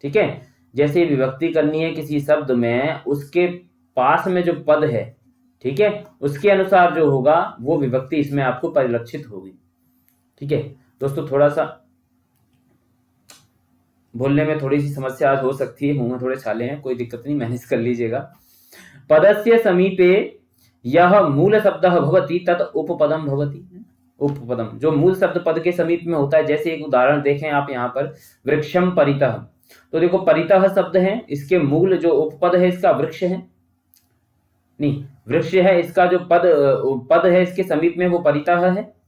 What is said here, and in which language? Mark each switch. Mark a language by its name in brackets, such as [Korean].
[Hindi] ठीक है, जैसे विभक्ति करनी है किसी शब्द में, उसके पास में जो पद है, ठीक है, उसके अनुसार जो होगा वो विभक्ति इसमें आपको परिलक्षित होगी। ठीक है दोस्तों, थोड़ा सा बोलने में थोड़ी सी समस्या आज हो सकती है, मुंह में थोड़े छाले हैं, कोई दिक्कत नहीं, मैनेज कर लीजिएगा। [Sanskrit] पदस्य समीपे यह मूल शब्दः भवति तत् उपपदम भवति। [Hindi] उपपदम जो मूल शब्द पद के समीप में होता है, जैसे एक उदाहरण देखें आप यहाँ पर, वृक्षम परितः। तो देखो परितः शब्द है, इसके मूल जो उपपद है इसका वृक्ष है, नहीं वृक्ष है, इसका जो पद है इसके समीप में वो परितः है।